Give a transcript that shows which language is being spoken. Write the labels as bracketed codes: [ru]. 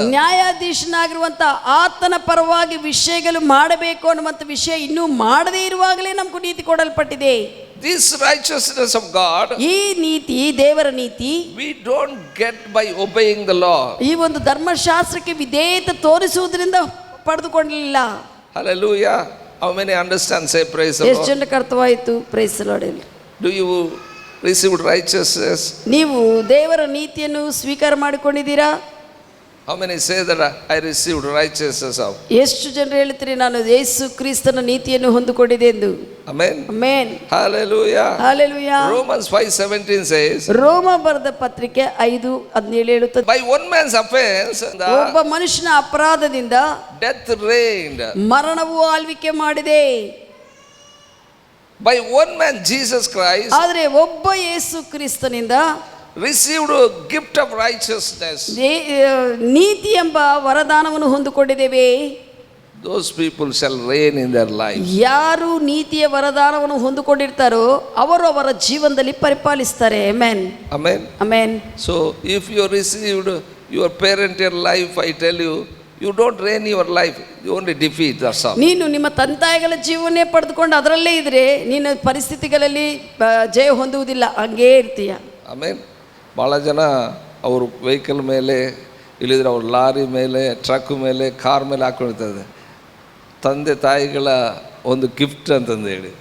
[kn] ನ್ಯಾಯಾಧೀಶನಾಗಿರುವಂತ ಆತನ ಪರವಾಗಿ ವಿಷಯಗಳು ಮಾಡಬೇಕು ಅನ್ನುವಂಥ ವಿಷಯ ಇನ್ನೂ ಮಾಡದೇ ಇರುವಾಗಲೇ ನಮಗೂ ನೀತಿ ಕೊಡಲ್ಪಟ್ಟಿದೆ. [en] This righteousness of God, [kn] ಈ ನೀತಿ ದೇವರ ನೀತಿ [en] we don't get by obeying the law. [kn] ಈ ಒಂದು ಧರ್ಮಶಾಸ್ತ್ರಕ್ಕೆ ವಿಧೇಯತೆ ತೋರಿಸುವುದರಿಂದ ಪಡೆದುಕೊಳ್ಳಲಿಲ್ಲ. [en] Hallelujah. How many understand? Say praise the [kn] ಎಷ್ಟು [en] Lord. [kn] ಜನಕ್ಕೆ ಅರ್ಥವಾಯಿತು? [en] Praise the Lord. Do you receive righteousness? [kn] ನೀವು ದೇವರ ನೀತಿಯನ್ನು ಸ್ವೀಕಾರ ಮಾಡಿಕೊಂಡಿದ್ದೀರಾ? [en] How many say that I received righteousness of? [kn] ಎಷ್ಟು ಜನರು ಹೇಳ್ತೀರಿ ನಾನು ಯೇಸು ಕ್ರಿಸ್ತನ ನೀತಿಯನ್ನು ಹೊಂದಿಕೊಂಡಿದೆ ಎಂದು? [en] Amen. [kn] Amen. [en] Hallelujah. [kn] Hallelujah. [en] Romans 5:17 says, [kn] ರೋಮ ಬರೆದ ಪತ್ರಿಕೆ 5:17 ಹೇಳುತ್ತದೆ, [en] by one man's offense, [kn] ಒಬ್ಬ ಮನುಷ್ಯನ ಅಪರಾಧದಿಂದ [en] death reigned. [kn] ಮರಣವು ಆಳ್ವಿಕೆ ಮಾಡಿದೆ. [en] By one man, Jesus Christ, [kn] ಆದರೆ ಒಬ್ಬ ಯೇಸು ಕ್ರಿಸ್ತನಿಂದ [en] received a gift of righteousness. [kn] ನೀತಿ ಎಂಬ ವರದಾನವನ್ನು ಹೊಂದಿಕೊಂಡಿದ್ದೇವೆ. [en] Those people shall reign in their life. [kn] ಯಾರು ನೀತಿಯ ವರದಾನವನ್ನು ಹೊಂದಿಕೊಂಡಿರ್ತಾರೋ ಅವರು ಅವರ ಜೀವನದಲ್ಲಿ ಪರಿಪಾಲಿಸ್ತಾರೆ. Amen. [en] Amen. [kn] Amen. [en] So if you received your parental life, I tell you, you don't reign your life, you only defeat. That's all. [kn] ನೀನು ನಿಮ್ಮ ತಂತಾಯಿಗಳ ಜೀವನೇ ಪಡೆದುಕೊಂಡು ಅದರಲ್ಲೇ ಇದ್ರೆ ನೀನು ಪರಿಸ್ಥಿತಿಗಳಲ್ಲಿ ಜಯ ಹೊಂದುವುದಿಲ್ಲ, ಹಂಗೇ ಇರ್ತೀಯ. ಆಮೇಲೆ ಭಾಳ ಜನ ಅವ್ರ ವೆಹಿಕಲ್ ಮೇಲೆ ಇಲ್ಲಿದ್ರೆ ಅವ್ರ ಲಾರಿ ಮೇಲೆ, ಟ್ರಕ್ ಮೇಲೆ, ಕಾರ್ ಮೇಲೆ ಹಾಕೊಂಡಿರ್ತದೆ ತಂದೆ ತಾಯಿಗಳ ಒಂದು ಗಿಫ್ಟ್ ಅಂತಂದು ಹೇಳಿ.